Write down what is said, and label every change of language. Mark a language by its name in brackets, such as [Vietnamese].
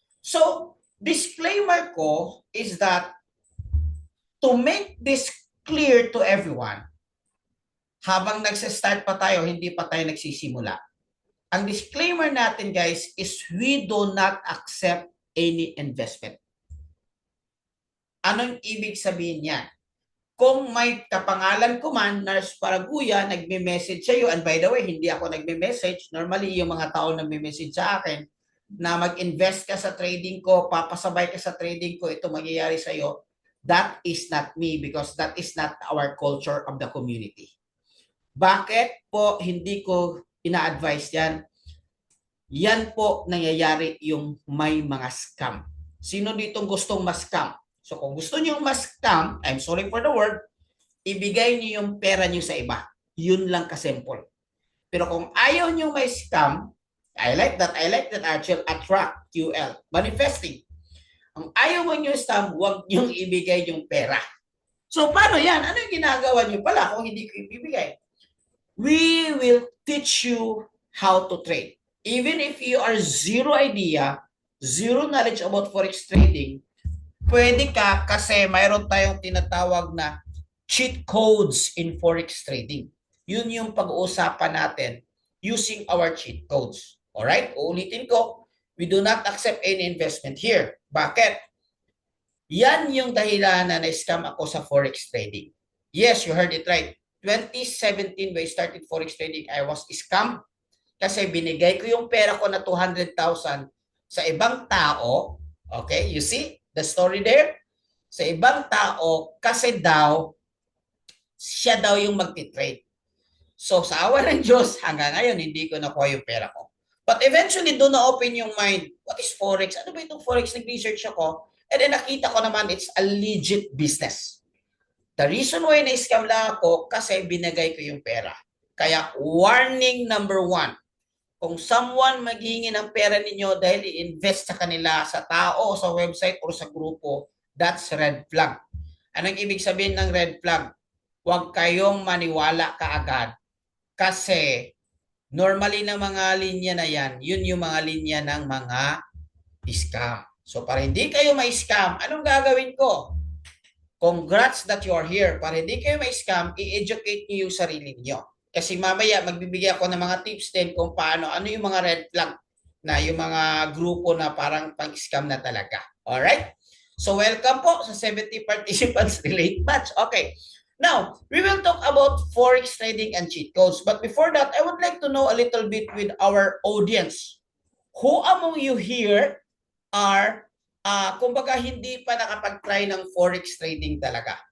[Filipino] So, disclaimer ko is that [English] to make this clear to everyone, [Filipino] habang nagsa-start pa tayo, hindi pa tayo nagsisimula. Ang disclaimer natin guys [English] is we do not accept any investment. [Filipino] Anong ibig sabihin niyan? Kung may kapangalan ko man, Nars Paraguya, nagme-message sa iyo, [English] and by the way, [Filipino] hindi ako nagme-message. Normally, yung mga tao nagme-message sa akin na mag-invest ka sa trading ko, papasabay ka sa trading ko, ito mangyayari sa iyo. [English] That is not me because that is not our culture of the community. [Filipino] Bakit po hindi ko ina-advise yan? Yan po nangyayari yung may mga scam. Sino dito gustong ma-scam? So kung gusto niyo ma-scam, [English] I'm sorry for the word, [Filipino] ibigay niyo yung pera niyo sa iba. Yun lang ka-simple. Pero kung ayaw niyo may scam, I like that Archel, attract, QL, manifesting. Ang ayaw mo niyo scam, huwag niyo ibigay yung pera. So paano yan? Ano yung ginagawa niyo pala kung hindi ko ibibigay? [English] We will teach you how to trade. Even if you are zero idea, zero knowledge about Forex trading, [Filipino] pwede ka kasi mayroon tayong tinatawag na [English] cheat codes in Forex trading. [Filipino] Yun yung pag-uusapan natin [English] using our cheat codes. [Filipino] Alright? [English] Uulitin ko, we do not accept any investment here. [Filipino] Bakit? Yan yung dahilan na na-scam ako sa Forex trading. [English] Yes, you heard it right. 2017 when I started Forex trading, I was scammed [Filipino] kasi binigay ko yung pera ko na 200,000 sa ibang tao. [English] Okay, you see the story there? [Filipino] Sa ibang tao kasi daw siya daw yung magti-trade. So sa awa ng Diyos, hanggang ngayon hindi ko nakuha yung pera ko. [English] But eventually [Filipino] doon na [English] open yung mind. What is Forex? [Filipino] Ano ba itong Forex? [English] Nag-research ako. And then [Filipino] nakita ko naman [English] it's a legit business. The reason why [Filipino] na-scam lang ako kasi binigay ko yung pera. Kaya warning number 1, Kung someone maghihingi ng pera ninyo dahil i-invest sa kanila, sa tao, sa website, or sa grupo, [English] that's red flag. [Filipino] Anong ibig sabihin ng red flag? Huwag kayong maniwala kaagad. Kasi normally ng mga linya na yan, yun yung mga linya ng mga scam. So para hindi kayo ma-scam, anong gagawin ko? [English] Congrats that you are here. [Filipino] Para hindi kayo ma-scam, i-educate niyo yung sarili niyo. [English] Kasi mamaya magbibigay ako ng mga tips [Filipino] din kung paano, ano yung mga red flag na yung mga grupo na parang pang-scam na talaga. [English] Alright? So [Filipino] welcome po sa [English] 70 participants relate match. Okay. Now, we will talk about forex trading and cheat codes. But before that, I would like to know a little bit with our audience. Who among you here are, kumbaga, [Filipino] hindi pa nakapag-try [English] ng forex trading talaga?